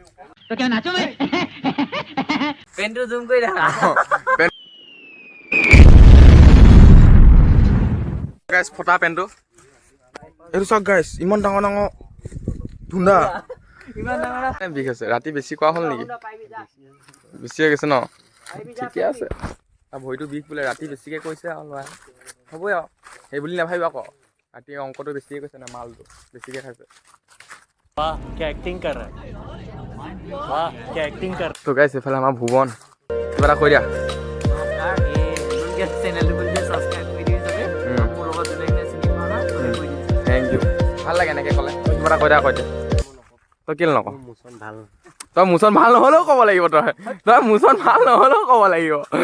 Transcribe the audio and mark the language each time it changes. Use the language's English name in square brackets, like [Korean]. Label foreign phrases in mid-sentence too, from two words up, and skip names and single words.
[Hindi] पेंटू जूम कर रहा [Assamese] গাইজ ফটা পেণ্টটো এইটো চাওক গাইজ ইমান ডাঙৰ ধুন্দা বিষ আছে ৰাতি বেছি কোৱা হ'ল নেকি বেছি হৈ গৈছে ন ঠিকে আছে ভৰিটো বিষ বোলে ৰাতি বেছিকৈ কৈছে আৰু ল'ৰাই হ'বই আৰু সেই বুলি নাভাবিব আকৌ ৰাতি অংকটো বেছিকৈ কৈছে না মালটো বেছিকৈ খাইছে [Hindi] वाह क्या एक्टिंग कर रहा है वाह क्या एक्टिंग कर [Assamese] তো গাইজ এইফালে আমাৰ ভুৱন কিবা এটা কৈ দিয়া [English] thank you [Assamese] ভাল লাগে এনেকৈ ক'লে কিবা এটা কৈ দিয়া তই কেলৈ নকওঁ তই মোচন ভাল নহ'লেও ক'ব লাগিব তই মোচন ভাল নহ'লেও ক'ব লাগিব